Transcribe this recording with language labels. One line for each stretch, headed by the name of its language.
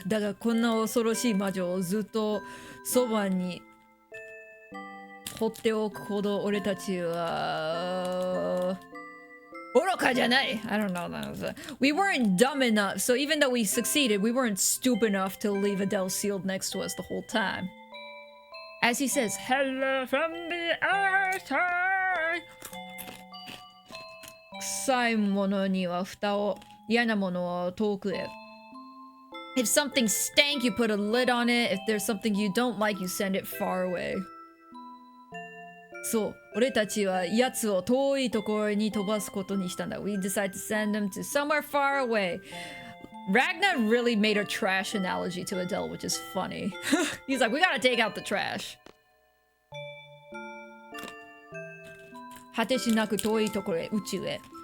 Japanese: だがこんな恐ろしい魔女をずっとそばに放っておくほど俺たちは愚かじゃない。
English: I don't know. We weren't dumb enough. So even though we succeeded, we weren't stupid enough to leave Adele sealed next to us the whole time. As he says, hello from the outside.
Japanese: 臭いものには蓋を、嫌なものを遠くへ。
English: If something stank, you put a lid on it. If there's something you don't like, you send it far away.
Japanese: そう、俺たちは奴を遠いところに飛ばすことにしたんだ。
English: We decided to send them to somewhere far away. Ragnar really made a trash analogy to Adele, which is funny. He's like, we gotta take out the trash.
Japanese: 果てしなく遠いところへ、宇宙へ。